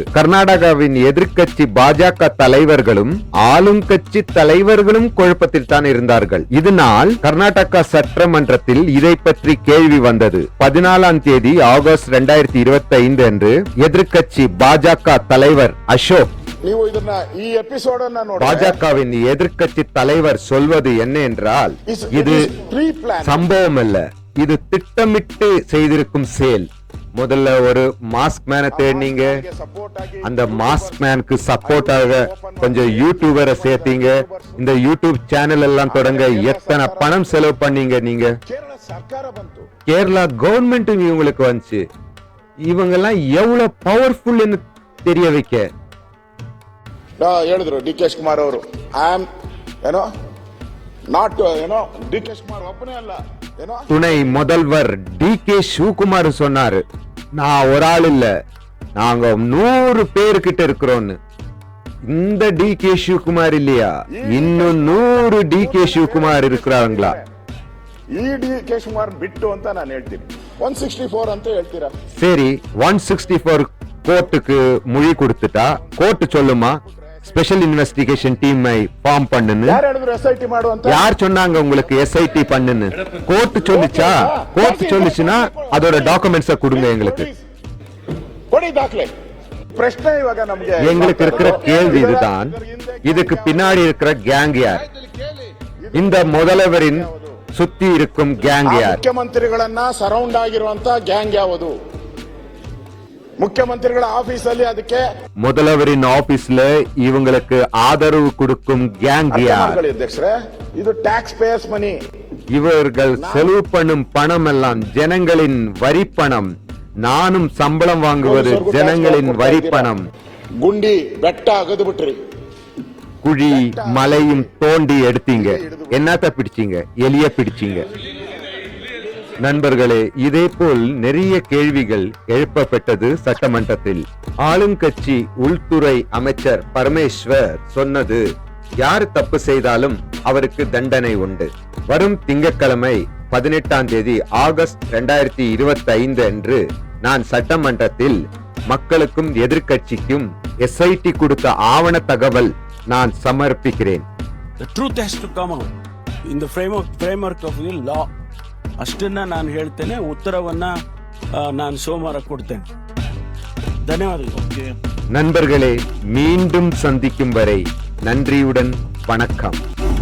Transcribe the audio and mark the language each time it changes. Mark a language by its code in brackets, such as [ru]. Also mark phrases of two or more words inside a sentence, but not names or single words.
[ta] கர்நாடகாவின் எதிர்க்கட்சி பாஜக தலைவர்களும் ஆளுங்கட்சி தலைவர்களும் குழப்பத்தில் தான் இருந்தார்கள். இதனால் கர்நாடகா சட்டமன்றத்தில் இதை பற்றி கேள்வி வந்தது. 14ஆம் தேதி ஆகஸ்ட் 2025 அன்று எதிர்க்கட்சி பாஜக தலைவர் அசோக் [kn] ನೀವು ಇದನ್ನ ಈ ಎಪಿಸೋಡ್ ಅನ್ನ ನೋಡಿ [ta] பாஜகவின் எதிர்க்கட்சி தலைவர் சொல்வது என்ன என்றால் இது சம்பவம் அல்ல, இது திட்டமிட்டு செய்திருக்கும் செயல். முதல்ல ஒரு [en] mask man [ta] தேடினீங்க, அந்த [en] mask man [ta] சப்போர்ட்டாக கொஞ்சம் யூடியூபரை சேர்த்தீங்க, இந்த [en] YouTube channel [ta] எல்லாம் தொடங்க எத்தனை பணம் செலவு பண்ணீங்க நீங்க. [kn] ಕೇರಳ ಸರ್ಕಾರ ಬಂತು, [ta] கேரளா கவர்மெண்ட் இவங்களுக்கு வந்துச்சு. இவங்க எல்லாம் எவ்வளவு பவர்ஃபுல் தெரிய வைக்க [kn] ಹೇಳಿದ್ರು ಡಿ ಕೆ ಶಿವಕುಮಾರ್ ಅವರು [en] I am [kn] ಏನೋ ನಾಟ್ ಏನೋ ಡಿ ಕೆ ಶಿವಕುಮಾರ್ ಒಬ್ಬನೇ ಅಲ್ಲ ಏನೋ [ta] துணை முதல்வர் டி கே சிவகுமார் சொன்னாரு, நான் ஒரு ஆள் இல்ல, நாங்க 100 பேர்கிட்ட இருக்கிறோம்னு. இந்த டி கே சிவகுமார் இல்லையா, இன்னும் 100 டி கே சிவகுமார் இருக்கிறாங்களா? [kn] ಈ ಡಿ ಕೆ ಶಿವಕುಮಾರ್ ಬಿಟ್ಟು ಅಂತ ನಾನು ಹೇಳ್ತೀನಿ. 164 ಅಂತ ಹೇಳ್ತೀರಾ? [ta] சரி, 164 கோர்ட்டுக்கு மொழி கொடுத்துட்டா கோர்ட் சொல்லுமா [en] special investigation team form [ta] பண்ணுன்னு? [kn] ಯಾರು ಹೇಳಿದ್ರು SIT ಮಾಡು ಅಂತ? [ta] யார் சொன்னாங்க உங்களுக்கு எஸ்ஐடி பண்ணுன்னு? கோர்ட் சொல்லிச்சா? கோர்ட் சொல்லிச்சுன்னா அதோட டாக்குமெண்ட்ஸ கொடுங்க எங்களுக்கு. [kn] ಕೊಡಿ ದಾಖಲೆ. ಪ್ರಶ್ನೆ ಇವಾಗ ನಮಗೆ [ta] எங்களுக்கு இருக்கிற கேள்வி இதுதான், இதுக்கு பின்னாடி இருக்கிற கேங் யார்? இந்த முதல்வரின் சுத்தி இருக்கும் கேங் யார்? [kn] ಮುಖ್ಯಮಂತ್ರಿಗಳನ್ನ ಸರೌಂಡ್ ಆಗಿರುವಂತ ಗ್ಯಾಂಗ್ ಯಾವುದು? ಮುಖ್ಯಮಂತ್ರಿಗಳ ಆಫೀಸ್ ಅಲ್ಲಿ ಅದಕ್ಕೆ [ta] முதல்வரின் ஆபீஸ்ல இவங்களுக்கு ஆதரவு கொடுக்கும் கேங் யார்? [kn] ಅಧ್ಯಕ್ಷರೇ, ಇದು [en] tax payers money. [ta] இவர்கள் செலவு பண்ணும் பணம் எல்லாம் ஜனங்களின் வரி பணம். நானும் சம்பளம் வாங்குவது ஜனங்களின் வரி பணம். [kn] ಗುಂಡಿ ಬೆಟ್ಟ ಅಗದು ಬಿಟ್ರಿ, [ta] குழி மலையும் தோண்டி எடுத்தீங்க, என்னத்த பிடிச்சீங்க? எலிய பிடிச்சீங்க. நண்பர்களே, இதே போல் நிறைய கேள்விகள் எழுப்பப்பட்டது சட்டமன்றத்தில். ஆளுங்கட்சி உள்துறை அமைச்சர் பரமேஸ்வர் சொன்னது, யார் தப்பு செய்தாலும் அவருக்கு தண்டனை உண்டு. வரும் திங்கட்கிழமை 18ஆம் தேதி ஆகஸ்ட் 2025 அன்று நான் சட்டமன்றத்தில் மக்களுக்கும் எதிர்க்கட்சிக்கும் எஸ்ஐடி கொடுத்த ஆவண தகவல் நான் சமர்ப்பிக்கிறேன். [en] The truth has to come out in the framework of the law. [kn] ಅಷ್ಟನ್ನ ನಾನು ಹೇಳ್ತೇನೆ. ಉತ್ತರವನ್ನ ನಾನು ಸೋಮವಾರ ಕೊಡ್ತೇನೆ. ಧನ್ಯವಾದಗಳು. [ta] நண்பர்களே, மீண்டும் சந்திக்கும் வரை நன்றியுடன் வணக்கம்.